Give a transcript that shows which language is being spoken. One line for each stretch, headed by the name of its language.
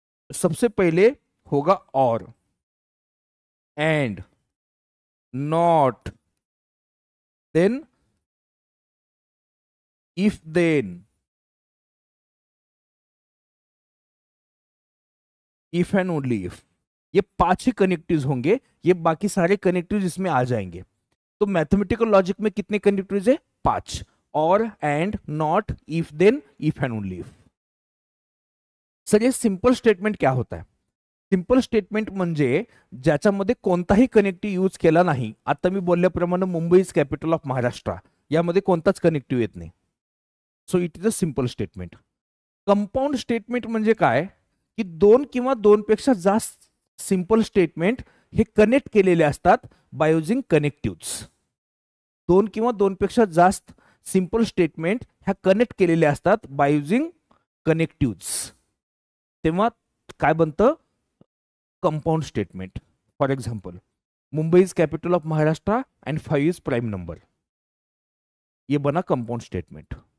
Hindi: सबसे पहले होगा और, and, not, then if then, if and only if. ये 5 ही कनेक्टिव्स होंगे, ये बाकी सारे कनेक्टिव्स इसमें आ जाएंगे। तो मैथमेटिकल लॉजिक में कितने कनेक्टिव्स है? 5। और, and, not, if then, if and only if. Sir ये सिंपल स्टेटमेंट क्या होता है?
Marathi: सिंपल स्टेटमेंट म्हणजे ज्याच्यामध्ये कोणताही कनेक्टिव्ह यूज केला नाही। आता मी बोलल्याप्रमाणे
English: Mumbai is capital of Maharashtra,
Marathi: यामध्ये कोणताच कनेक्टिव्ह येत नाही।
English: So it is a simple statement.
Marathi: Compound statement म्हणजे काय की 2 किंवा 2 पेक्षा जास्त सिंपल स्टेटमेंट हे कनेक्ट केलेले असतात बाय युजिंग कनेक्टिव्स। 2 किंवा 2 पेक्षा जास्त सिंपल स्टेटमेंट ह्या कनेक्ट केलेले असतात बाय युजिंग कनेक्टिव्स, तेव्हा काय बनतं? Compound statement.
English: for example, Mumbai is capital of Maharashtra and 5 is prime number,
Hindi: ये बना कंपाउंड स्टेटमेंट।